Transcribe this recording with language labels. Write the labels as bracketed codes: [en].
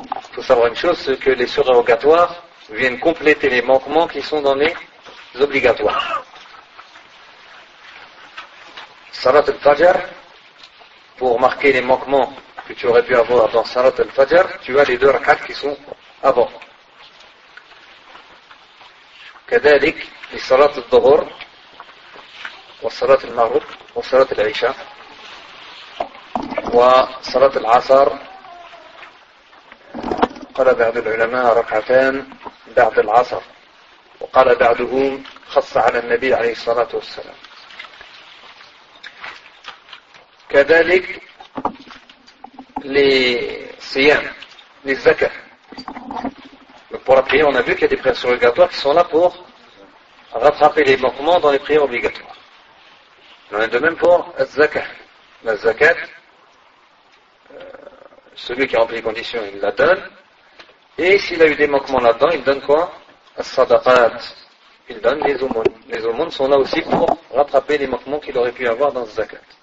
[fr] Il faut savoir une chose, c'est que les surérogatoires viennent compléter les manquements qui sont dans les obligatoires. Salat al-Fajr, pour marquer les manquements que tu aurais pu avoir dans Salat al-Fajr, tu as les deux rakat qui sont avant. [ar] كذلك لصلاة الظهر وصلاة المغرب وصلاة العشاء وصلاة العصر قال بعض العلماء ركعتان بعد العصر وقال بعضهم خص على النبي عليه الصلاة والسلام كذلك لصيام للزكاة [fr] pour prier on a vu qu'il y a des prières obligatoires qui sont là pour rattraper les manquements dans les prières obligatoires. Il en est de même pour Az-Zakat. La Zakat, celui qui remplit les conditions, il la donne. Et s'il a eu des manquements là-dedans, il donne quoi? As-Sadaqat. Il donne les aumônes. Les aumônes sont là aussi pour rattraper les manquements qu'il aurait pu avoir dans Az-Zakat.